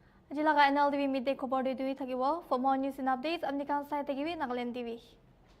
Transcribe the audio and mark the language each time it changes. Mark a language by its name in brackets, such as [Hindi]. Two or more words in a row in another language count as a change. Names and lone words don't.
[Naga Pidgin] Jilaga Nltv Midday khobor de dui thakibo. [English] For more news and updates, [Naga Pidgin] amni kan sai takibi Nagaland TV.